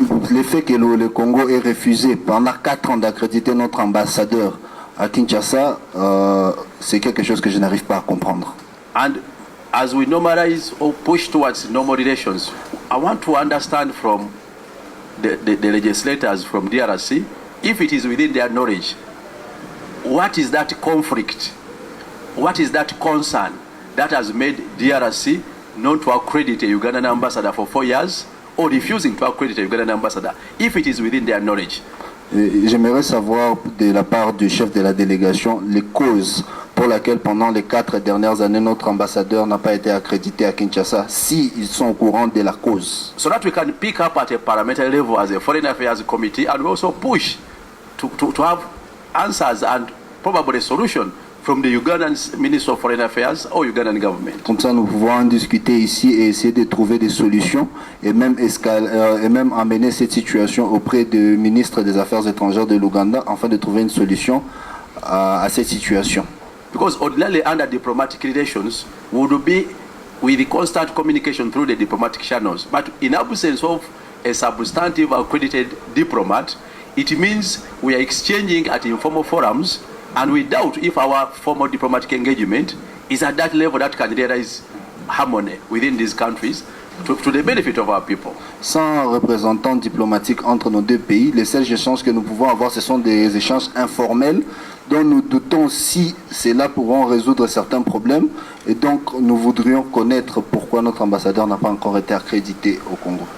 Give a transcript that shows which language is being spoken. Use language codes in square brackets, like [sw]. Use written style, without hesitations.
[fr] Le fait que le Congo ait refusé pendant 4 ans d'accréditer notre ambassadeur à Kinshasa, c'est quelque chose que je n'arrive pas à comprendre. [en] And as we normalize or push towards normal relations, I want to understand from the legislators from DRC, if it is within their knowledge, what is that conflict, what is that concern that has made DRC not to accredit a Ugandan ambassador for 4 years or refusing to accredit a Ugandan ambassador, if it is within their knowledge? [fr] J'aimerais savoir de la part du chef de la délégation les causes pour lesquelles pendant les 4 dernières années notre ambassadeur n'a pas été accrédité à Kinshasa, s'ils sont au courant de la cause. [en] So that we can pick up at a parliamentary level as a Foreign Affairs Committee and also push to have answers and probably a solution from the Ugandan Minister of Foreign Affairs or Ugandan government. [fr] Comme ça, nous pouvons en discuter ici et essayer de trouver des solutions et même amener cette situation auprès du ministre des Affaires étrangères de l'Ouganda afin de trouver une solution à cette situation. [en] Because ordinarily under diplomatic relations would be with the constant communication through the diplomatic channels. But in absence of a substantive accredited diplomat, it means we are exchanging at informal forums, and we doubt if our formal diplomatic engagement is at that level that can realize harmony within these countries to the benefit of our people. [fr] Sans représentant diplomatique entre nos deux pays, les seuls échanges que nous pouvons avoir, ce sont des échanges informels dont nous doutons si cela pourront résoudre certains problèmes, et donc nous voudrions connaître pourquoi notre ambassadeur n'a pas encore été accrédité au Congo.